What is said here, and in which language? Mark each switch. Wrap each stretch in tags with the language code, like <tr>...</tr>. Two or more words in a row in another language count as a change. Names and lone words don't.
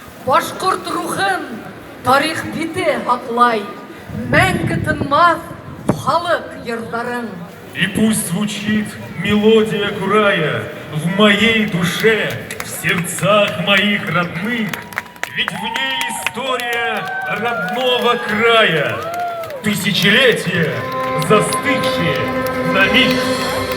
<ba>башкорт рухын тарих бите атлай, мәңгі тынмас халық йырларың.</ba> <ru>И пусть звучит мелодия края в моей душе, в сердцах моих родных, ведь в ней история родного края, тысячелетия, застывшие на миг.</ru>